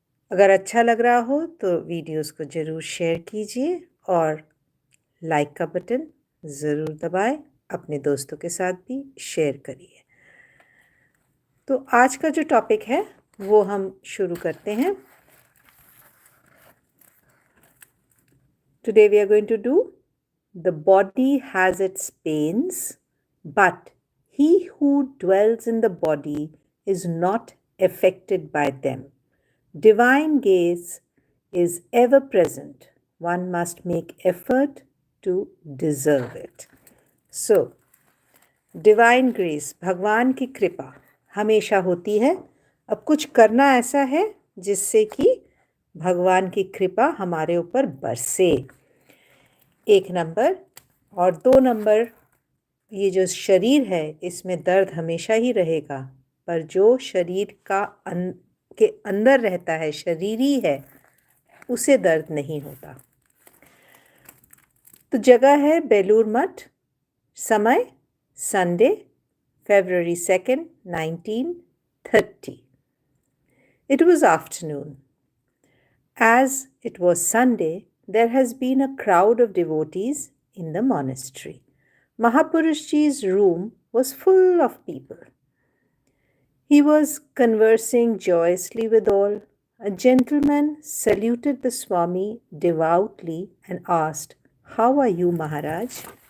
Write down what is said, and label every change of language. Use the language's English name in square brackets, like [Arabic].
[Hindi] अगर अच्छा लग रहा हो तो वीडियोस को ज़रूर शेयर कीजिए और लाइक का बटन ज़रूर दबाएं। अपने दोस्तों के साथ भी शेयर करिए। तो आज का जो टॉपिक है वो हम शुरू करते हैं। [English] Today we are going to do the body has its pains, but he who dwells in the body is not affected by them. Divine gaze is ever present. One must make effort to deserve it. [Hindi] So, divine grace, भगवान की कृपा हमेशा होती है। अब कुछ करना ऐसा है जिससे कि भगवान की कृपा हमारे ऊपर बरसे। 1 नंबर और 2 नंबर, ये जो शरीर है इसमें दर्द हमेशा ही रहेगा, पर जो शरीर के अंदर रहता है, शरीरी है, उसे दर्द नहीं होता। तो जगह है बेलूर मठ, समय Sunday February 2nd, 1930. [English] It was afternoon. As it was Sunday, there has been a crowd of devotees in the monastery. Mahapurush Ji's room was full of people. He was conversing joyously with all. A gentleman saluted the Swami devoutly and asked, "How are you, Maharaj?"